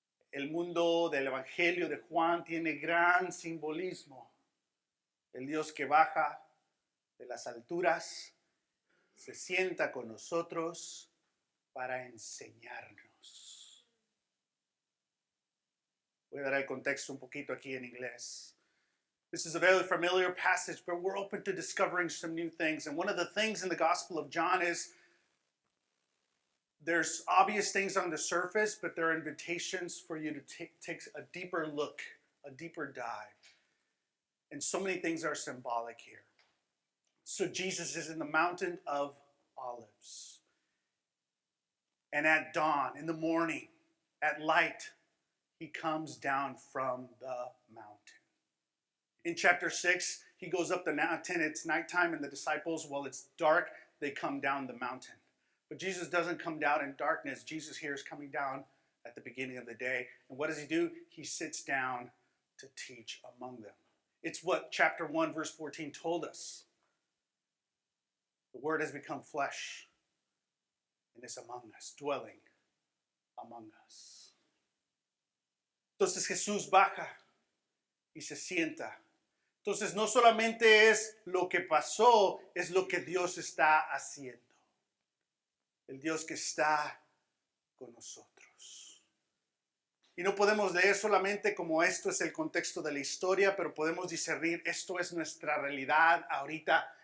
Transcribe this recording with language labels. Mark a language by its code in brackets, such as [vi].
[es] El mundo del Evangelio de Juan tiene gran simbolismo. El Dios que baja de las alturas se sienta con nosotros para enseñarnos. Voy a dar el contexto un poquito aquí en inglés. [en] This is a very familiar passage, but we're open to discovering some new things. And one of the things in the Gospel of John is there's obvious things on the surface, but there are invitations for you to take a deeper look, a deeper dive. And so many things are symbolic here. So Jesus is in the mountain of Olives. And at dawn, in the morning, at light, he comes down from the mountain. In chapter 6, he goes up the mountain. It's nighttime, and the disciples, while it's dark, they come down the mountain. But Jesus doesn't come down in darkness. Jesus here is coming down at the beginning of the day. And what does he do? He sits down to teach among them. It's what chapter 1, verse 14 told us. The word has become flesh and is among us, dwelling among us. [es] Entonces Jesús baja y se sienta. Entonces no solamente es lo que pasó, es lo que Dios está haciendo. El Dios que está con nosotros. Y no podemos leer solamente como esto es el contexto de la historia, pero podemos discernir esto es nuestra realidad ahorita.